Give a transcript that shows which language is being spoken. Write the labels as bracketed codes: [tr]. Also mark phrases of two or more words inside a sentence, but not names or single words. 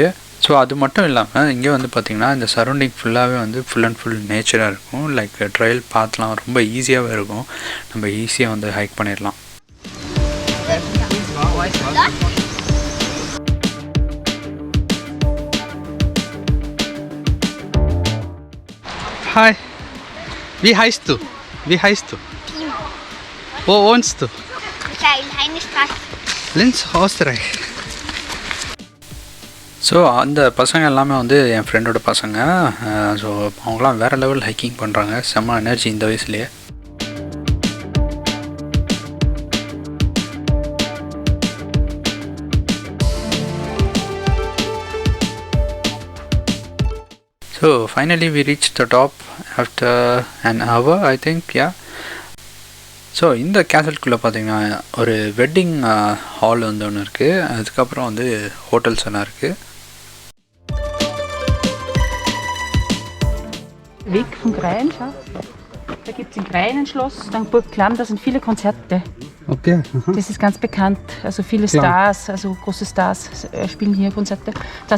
[ta] ஸோ அது மட்டும் இல்லாமல் இங்கே வந்து பார்த்திங்கன்னா இந்த சரௌண்டிங் ஃபுல்லாகவே வந்து [en] full and full [ta] நேச்சராக இருக்கும். [en] like trail [ta] பாத்லாம் ரொம்ப ஈஸியாகவே இருக்கும். நம்ம ஈஸியாக வந்து ஹைக் பண்ணிடலாம். ஹாய், [de] wie heißt du? Wo wohnst du? Linz, Österreich. [ta] ஸோ அந்த பசங்க எல்லாமே வந்து என் ஃப்ரெண்டோட பசங்க. ஸோ அவங்களாம் வேறு [en] level hiking [ta] பண்ணுறாங்க. செம்ம எனர்ஜி இந்த வயசுலேயே. [en] so finally we reach the top after an hour I think, yeah. [ta] ஸோ இந்த கேசல்குள்ளே பார்த்திங்கன்னா ஒரு [en] wedding hall [ta] வந்து ஒன்று இருக்குது. அதுக்கப்புறம் வந்து ஹோட்டல்ஸ் எல்லாம் இருக்குது. [de] Weg von Grein, schau. Da gibt es ein Greinenschloss, dann Burg Klamm, da sind viele Konzerte. Okay. Das ist ganz bekannt, also viele Stars, also große Stars spielen hier Konzerte. Das